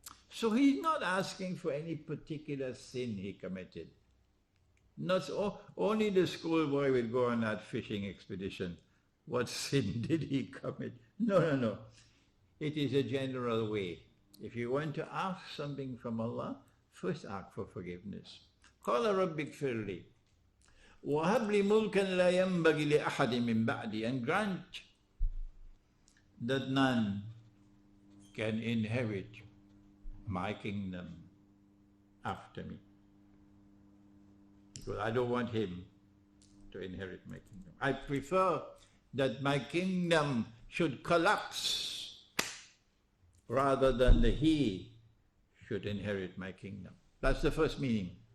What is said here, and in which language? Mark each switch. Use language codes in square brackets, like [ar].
[en] So he's not asking for any particular sin he committed. Not only the schoolboy will go on that fishing expedition. What sin did he commit? No. It is a general way. If you want to ask something from Allah, first ask for forgiveness. [ar] قَالَ رَبِّ اغْفِرْ لِي وَهَبْ لِي مُلْكًا لَا يَنْبَغِي لِأَحَدٍ مِّن بَعْدِي, [en] and grant that none can inherit my kingdom after me. Because I don't want him to inherit my kingdom. I prefer that my kingdom should collapse rather than that he should inherit my kingdom. That's the first meaning.